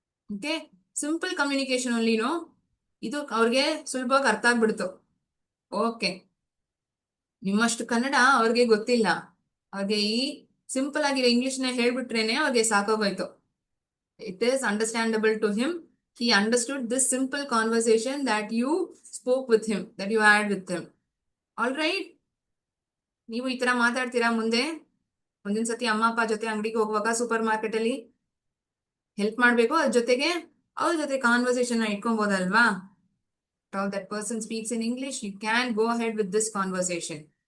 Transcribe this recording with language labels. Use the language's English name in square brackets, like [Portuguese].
[Kannada] Okay, simple communication ಓನ್ಲಿನೋ. ಇದು ಅವ್ರಿಗೆ ಸುಲಭವಾಗಿ ಅರ್ಥ ಆಗ್ಬಿಡ್ತು. ಓಕೆ, ನಿಮ್ಮಷ್ಟು ಕನ್ನಡ ಅವ್ರಿಗೆ ಗೊತ್ತಿಲ್ಲ. ಅವ್ರಿಗೆ ಈ ಸಿಂಪಲ್ ಆಗಿರೋ ಇಂಗ್ಲಿಷ್ನ ಹೇಳ್ಬಿಟ್ರೇನೆ ಅವ್ರಿಗೆ ಸಾಕಾಗೋಯ್ತು. [English] It is understandable to him. He understood this simple conversation that you spoke with him, that you had with him. All right? [Kannada] ನೀವು ಈ ತರ ಮಾತಾಡ್ತೀರಾ ಮುಂದಿನ ಸತಿ ಅಮ್ಮ ಅಪ್ಪ ಜೊತೆ ಅಂಗಡಿಗೆ ಹೋಗುವಾಗ, ಸೂಪರ್ ಮಾರ್ಕೆಟ್ ಅಲ್ಲಿ ಹೆಲ್ಪ್ ಮಾಡ್ಬೇಕು, ಅದ್ರ ಜೊತೆಗೆ ಅವ್ರ ಜೊತೆ conversation ಇಟ್ಕೊಬೋದಲ್ವಾ? [English] All that person speaks in English, you can go ahead with this conversation.